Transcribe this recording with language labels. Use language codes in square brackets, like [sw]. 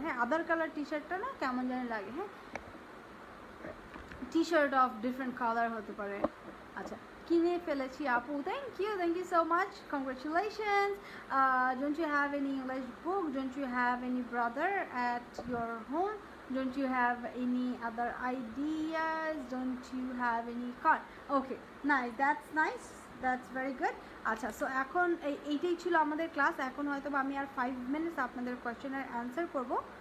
[bn] হ্যাঁ, other color t-shirtটা না কেমন জানি লাগে। [en] হ্যাঁ, t-shirt of different color [bn] হতে পারে। আচ্ছা, কিনে ফেলেছি আপু, [en] thank you so much, congratulations. Don't you have any English book? Don't you have any brother at your home? Don't you have any other ideas? Don't you have any car? Okay, nice, that's very good. [bn] আচ্ছা, so এখন এইটাই ছিল আমাদের class. এখন হয়তো আমি আর 5 minutes আপনাদের কোয়েশ্চেনের answer করব।